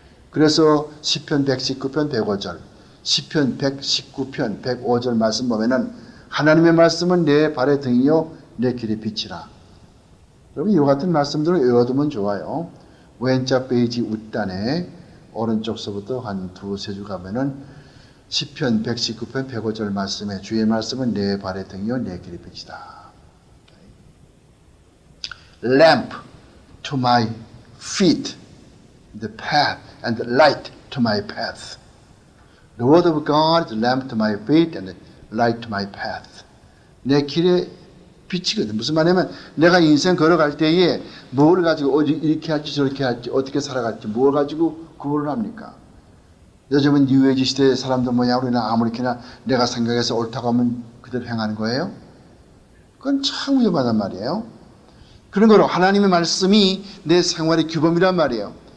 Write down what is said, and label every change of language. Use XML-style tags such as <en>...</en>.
<ko>그래서 시편 119편 105절, 시편 119편 105절 말씀 보면은 하나님의 말씀은 내 발의 등이요 내 길의 빛이라. 여러분 이와 같은 말씀들을 외워두면 좋아요. 왼쪽 페이지 웃단에 오른쪽서부터 한 두세 줄 가면은 시편 119편 105절 말씀에 주의 말씀은 내 발의 등이요 내 길의 빛이다.</ko> <en>Lamp to my feet, the path, and the light to my path. The word of God is a lamp to my feet and a light to my path.</en> <ko>내 길의 빛이거든. 무슨 말이냐면 내가 인생 걸어갈 때에 뭘 가지고 이렇게 할지 저렇게 할지 어떻게 살아갈지 뭘 가지고 구분을 합니까? 요즘은 뉴에이지 시대의 사람들 뭐냐 우리는 아무렇게나 내가 생각해서 옳다고 하면 그대로 행하는 거예요. 그건 참 위험하단 말이에요. 그런 거로 하나님의 말씀이 내 생활의 규범이란 말이에요.</ko>